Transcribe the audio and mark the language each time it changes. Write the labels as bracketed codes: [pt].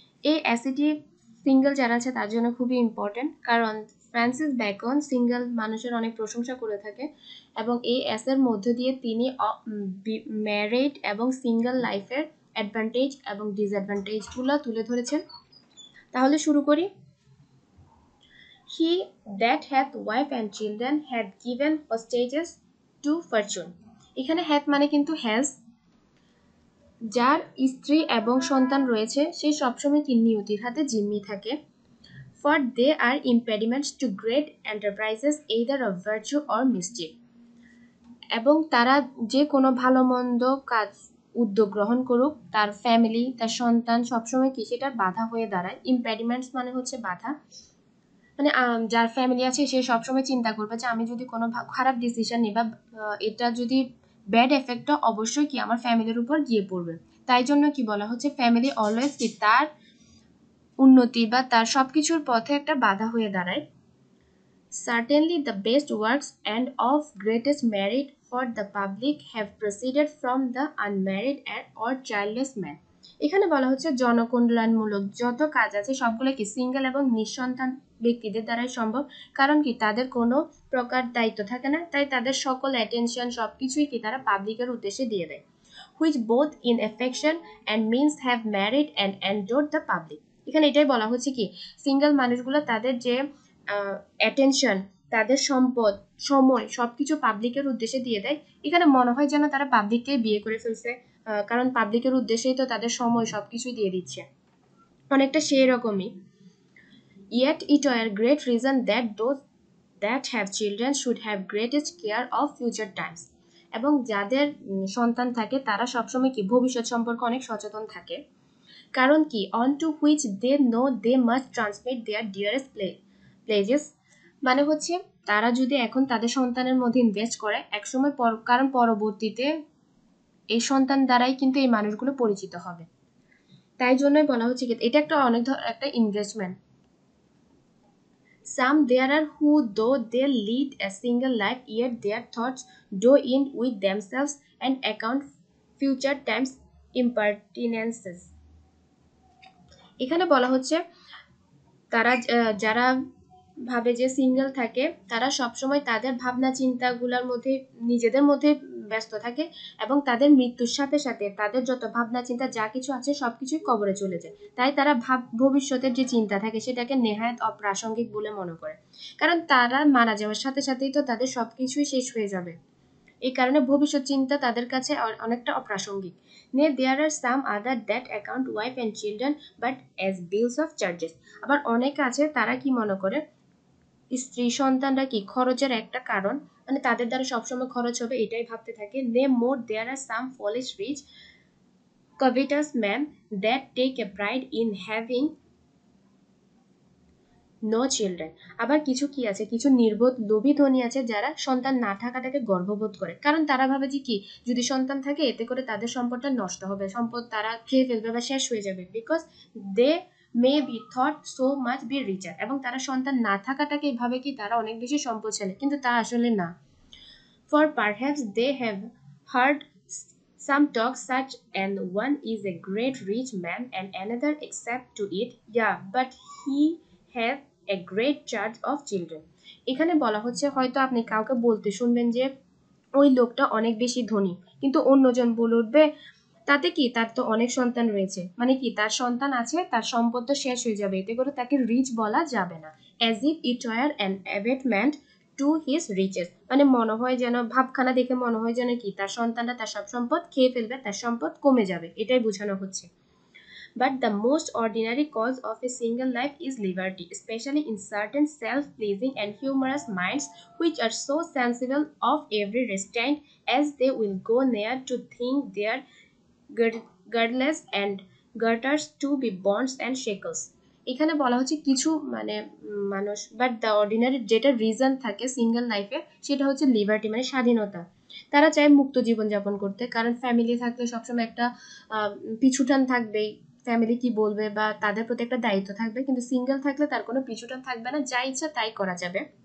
[bn] এই অ্যাসিটি সিঙ্গেল যারা আছে তার জন্য খুবই ইম্পর্টেন্ট, কারণ ফ্রান্সিস বেকন সিঙ্গেল মানুষের অনেক প্রশংসা করে থাকে এবং এই এসের মধ্য দিয়ে তিনি ম্যারিড এবং সিঙ্গেল লাইফের অ্যাডভান্টেজ এবং ডিসঅ্যাডভান্টেজগুলো তুলে ধরেছেন। তাহলে শুরু করি। [en] He that hath wife and children hath given hostages to fortune. [bn] এখানে hath মানে কিন্তু has, যার স্ত্রী এবং সন্তান রয়েছে সে সবসময় কি নিয়তির হাতে জিম্মি থাকে। [en] For they are impediments to great enterprises either of virtue or mischief. [bn] এবং তারা যে কোনো ভালো মন্দ কাজ উদ্যোগ গ্রহণ করুক, তার ফ্যামিলি তার সন্তান সবসময় কি সেটার বাধা হয়ে দাঁড়ায়। ইম্পেডিমেন্টস মানে হচ্ছে বাধা, মানে যার ফ্যামিলি আছে সে সবসময় চিন্তা করবে যে আমি যদি কোনো খারাপ ডিসিশন নিই বা এটা যদি ব্যাড এফেক্টটা অবশ্যই কি আমার ফ্যামিলির উপর গিয়ে পড়বে। তাই জন্য কি বলা হচ্ছে, ফ্যামিলি অলওয়েজ কি তার উন্নতি বা তার সবকিছুর পথে একটা বাধা হয়ে দাঁড়ায়। [en] Certainly the best works and of greatest merit for the public have proceeded from the unmarried or childless man. [bn] এখানে বলা হচ্ছে জনকল্যাণমূলক যত কাজ আছে সবগুলো কি সিঙ্গেল এবং নিঃসন্তান ব্যক্তিদের দ্বারাই সম্ভব, কারণ কি তাদের কোনো প্রকার দায়িত্ব থাকে না, তাই তাদের সকল অ্যাটেনশন সবকিছুই কি তারা পাবলিকের উদ্দেশ্যে দিয়ে দেয়। [en] which both in affection and means have married and endured the public. [bn] এখানে এটাই বলা হচ্ছে কি সিঙ্গেল মানুষগুলো তাদের যে অ্যাটেনশন, তাদের সম্পদ, সময় সবকিছু পাবলিকের উদ্দেশ্যে দিয়ে দেয়। এখানে মনে হয় যেন তারা পাবলিককে বিয়ে করে ফেলছে, কারণ পাবলিকের উদ্দেশ্যেই তো তাদের সময় সবকিছুই দিয়ে দিচ্ছে, অনেকটা সেই রকমই। [en] Yet it were great reason that those that have children should have greatest care of future times. [bn] এবং যাদের সন্তান থাকে তারা সবসময় কি ভবিষ্যৎ সম্পর্কে অনেক সচেতন থাকে, কারণ কি [en] On to which they know they must transmit their dearest pledges. [bn] মানে হচ্ছে তারা যদি এখন তাদের সন্তানের মধ্যে ইনভেস্ট করে একসময় কারণ পরবর্তীতে এই সন্তান দ্বারাই কিন্তু এই মানুষগুলো পরিচিত হবে। তাই জন্যই বলা হচ্ছে কি এটা একটা একটা investment. [en] Some there are who, though they lead a single life, yet their thoughts do in with themselves and account future times impertinences. [bn] এখানে বলা হচ্ছে তারা যারা ভাবে যে সিঙ্গেল থাকে তারা সবসময় তাদের ভাবনা চিন্তাগুলোর মধ্যে নিজেদের মধ্যে ব্যস্ত থাকে এবং তাদের মৃত্যুর সাথে সাথে তাদের যত ভাবনা চিন্তা যা কিছু আছে সবকিছুই কবরে চলে যায়। তাই তারা ভবিষ্যতের যে চিন্তা থাকে সেটাকে নেহায়েত অপ্রাসঙ্গিক বলে মনে করে, কারণ তারা মারা যাওয়ার সাথে সাথেই তো তাদের সবকিছুই শেষ হয়ে যাবে। এই কারণে ভবিষ্যৎ চিন্তা তাদের কাছে অনেকটা অপ্রাসঙ্গিক। [en] Nay, there are some other that account wife and children but as bills of charges. [bn] আবার অনেক আছে তারা কি মনে করে স্ত্রী সন্তানরা কি খরচের একটা কারণ, মানে তাদের দ্বারা সবসময় খরচ হবে এটাই ভাবতে থাকে। [en] Nay, more there are some foolish rich covetous men that take a pride in having no children. [bn] আবার কিছু কি আছে, কিছু নির্বোধ লোভী ধনী আছে যারা সন্তান না থাকাটাকে গর্ববোধ করে, কারণ তারা ভাবে যে কি যদি সন্তান থাকে এতে করে তাদের সম্পদটা নষ্ট হবে, সম্পদ তারা খেয়ে ফেলবে বা শেষ হয়ে যাবে, [en] Because they may be thought so much be richer. [bn] এবং তারা সন্তান না থাকাটাকে ভাবে কি তারা অনেক বেশি সম্পদশালী, কিন্তু তা আসলে না। [en] For perhaps they have heard some talk such, and one is a great rich man and another accept to it, yeah, but he have a great charge of children. [bn] এখানে বলা হচ্ছে হয়তো আপনি কাউকে বলতে শুনবেন যে ওই লোকটা অনেক বেশি ধনী, কিন্তু অন্যজন বলে উঠবে তাতে কি তার তো অনেক সন্তান রয়েছে, মানে কি তার সন্তান আছে তার সম্পদ তো শেষ হয়ে যাবে, এতে করে তাকে রিচ বলা যাবে না। [en] as if it were an abatement to his riches, [bn] মানে মনে হয় যেন ভাবখানা দেখে মনে হয় যেন কি তার সন্তানরা তার সব সম্পদ খেয়ে ফেলবে, তার সম্পদ কমে যাবে, এটাই বোঝানো হচ্ছে। [en] But the most ordinary cause of a single life is liberty, especially in certain self-pleasing and humorous minds which are so sensible of every restraint as they will go near to think their girdles and garters to be bonds and shackles. [bn] এখানে বলা হচ্ছে কিছু মানে মানুষ [en] but the ordinary [bn] যেটা reason থাকে single লাইফে সেটা হচ্ছে লিবার্টি, মানে স্বাধীনতা। তারা চায় মুক্ত জীবনযাপন করতে, কারণ ফ্যামিলি থাকলে সবসময় একটা পিছুটান থাকবেই, ফ্যামিলি কি বলবে বা তাদের প্রতি একটা দায়িত্ব থাকবে, কিন্তু সিঙ্গেল থাকলে তার কোনো পিছুটান থাকবে না, যা ইচ্ছা তাই করা যাবে।